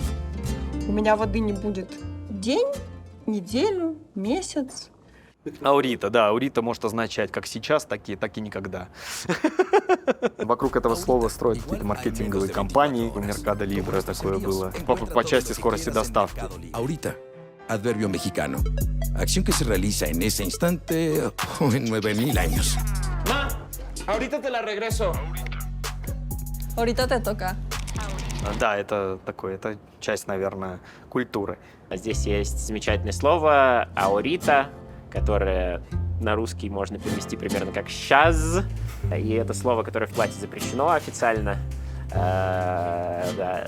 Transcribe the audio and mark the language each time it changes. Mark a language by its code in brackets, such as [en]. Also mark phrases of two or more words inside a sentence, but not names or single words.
[ru] У меня воды не будет день, неделю, месяц. Аурита, да, аурита может означать как сейчас, так и никогда. Вокруг этого слова строят какие-то маркетинговые компании. У Mercado Libre такое было. По части скорости доставки. [es] Ahorita, adverbio mexicano. Acción que se realiza en ese instante o en 9000 años. Ma, ahorita te la regreso. Ahorita te toca. [ru] Да, это такое, это часть, наверное, культуры. Здесь есть замечательное слово «аурита», которое на русский можно перевести примерно как «щас». И это слово, которое в плате запрещено официально. Да.